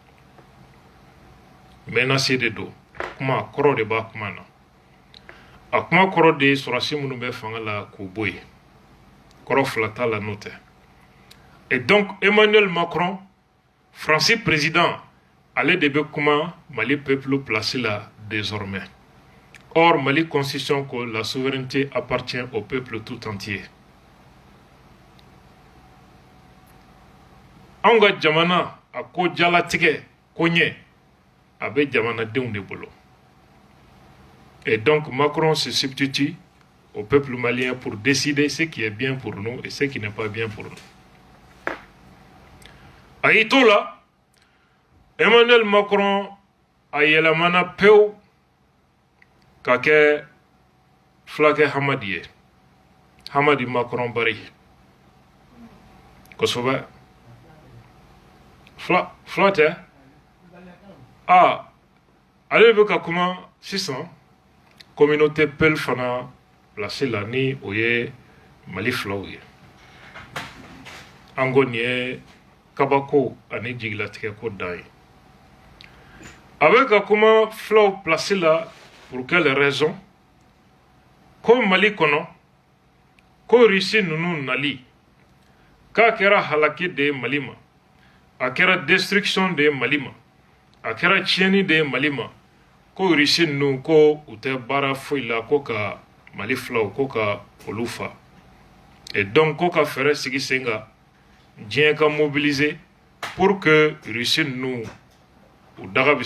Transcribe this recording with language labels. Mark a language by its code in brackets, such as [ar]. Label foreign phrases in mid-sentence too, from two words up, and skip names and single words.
[bm] menace de don kuma kɔrɔ de b'a kuma na a kuma kɔrɔ de ye sɔrɔsi minnu bɛ fanga la k'u bɔ yen kɔrɔ fila t'a la n'o tɛ [fr] et donc [bm] Emmanuel Macron Faransi président ale de bɛ kuma Mali peuple place la désormais or Mali constitution ko la [fr] souveraineté appartient au peuple tout entier [bm] anw ka jamana a ko jalatigɛ ko ɲɛ a bɛ jamanadenw de bolo [fr] et donc Macron se substitue au peuple malien pour décider ce qui est bien pour nous et ce qui n'est pas bien pour nous. [bm] A y'i to la Emmanuel Macron a yɛlɛmana pewu ka kɛ fulakɛ Hamadi ye Hamadi Macron Bari kosɛbɛ fula tɛ ale bɛ ka kuma sisan communauté Peul fana place la ni o ye Mali filaw ye an ko nin ye kabako ani jigilatigɛ ko dan ye a bɛ ka kuma filaw place la [fr] pour quelle raison [bm] ko Mali kɔnɔ ko Russie ninnu nali k'a kɛra halaki de ye Mali ma a kɛra destruction de ye Mali ma a kɛra tiɲɛni de ye Mali ma ko Russie ninnu ko u tɛ baara foyi la ko ka Mali filaw ko ka olu fa [fr] et donc [bm] ko ka fɛɛrɛ sigi sen kan diɲɛ ka mobiliser [fr] pour que [bm] Russie ninnu u daga bɛ